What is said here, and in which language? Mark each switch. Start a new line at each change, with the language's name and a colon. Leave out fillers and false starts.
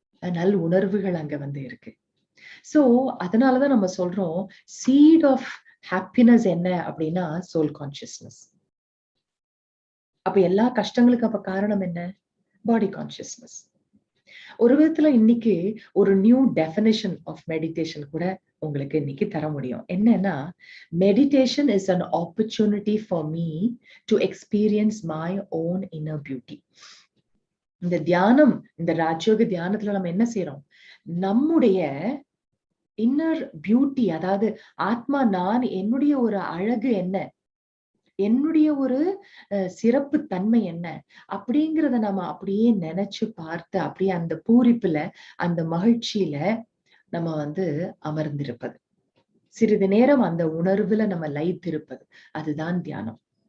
Tamil: நல் உணர்வுகள் அங்க வந்து இருக்கு. சோ அதனாலதான் நம்ம சொல்றோம்
English: seat of happiness
Tamil: என்ன அப்படின்னா சோல் கான்சியஸ்னஸ். அப்ப எல்லா கஷ்டங்களுக்கு அப்ப காரணம் என்ன? பாடி கான்சியஸ்னஸ். ஒரு விதத்துல இன்னைக்கு ஒரு நியூ டெஃபினிஷன் ஆஃப் மெடிடேஷன் கூட உங்களுக்கு இன்னைக்கு தர முடியும். என்னன்னா,
English: Meditation is an opportunity for me to experience my own inner beauty.
Tamil: இந்த தியானம், இந்த ராஜயோக தியானத்துல நம்ம என்ன செய்றோம்? நம்முடைய இன்னர் பியூட்டி, அதாவது ஆத்மா, நான், என்னுடைய ஒரு அழகு என்ன, என்னுடைய ஒரு சிறப்பு தன்மை என்ன அப்படிங்கிறத நம்ம அப்படியே நினைச்சு பார்த்து அப்படியே அந்த பூரிப்புல அந்த மகிழ்ச்சியில நம்ம வந்து அமர்ந்திருப்பது, சிறிது நேரம் அந்த உணர்வுல நம்ம லயித்திருப்பது, அதுதான் தியானம்.